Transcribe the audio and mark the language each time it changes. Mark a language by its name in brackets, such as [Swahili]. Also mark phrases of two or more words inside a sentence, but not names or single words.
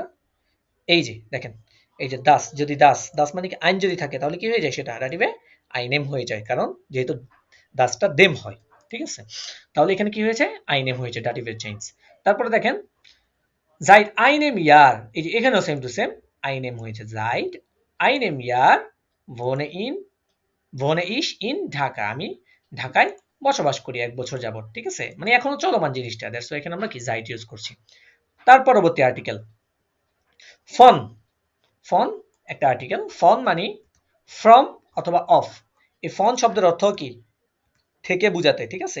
[Bangla] এই যে দেখেন, এই যে দাস, যদি দাস দাস মানে কি আইন যদি থাকে তাহলে কি হয়ে যায়, সেটা রেটিভে আইনেম হয়ে যায়, কারণ যেহেতু দাসটা দেম হয়, ঠিক আছে। তাহলে এখানে কি হয়েছে, আইনেম হয়েছে, ডাটিভের চেঞ্জ। [German] তারপরে দেখেন Seit einem Jahr, [Bangla] এই যে এখানেও [English] same to same [Bangla] আইনেম হয়েছে। [German] Seit einem Jahr wohne in wohne ich in ঢাকা, [Bangla] আমি ঢাকায় বসবাস করি ১ বছর যাবত, ঠিক আছে। মানে এখনো চলমান জিনিসটা, দ্যাটস এখানে আমরা কি জাইট ইউজ করছি। তার পরবর্তী আর্টিকেল ফন। ফন একটা আর্টিকেল, ফন মানে ফ্রম অথবা অফ। এই ফন শব্দের অর্থ কি, থেকে বুঝাতে, ঠিক আছে।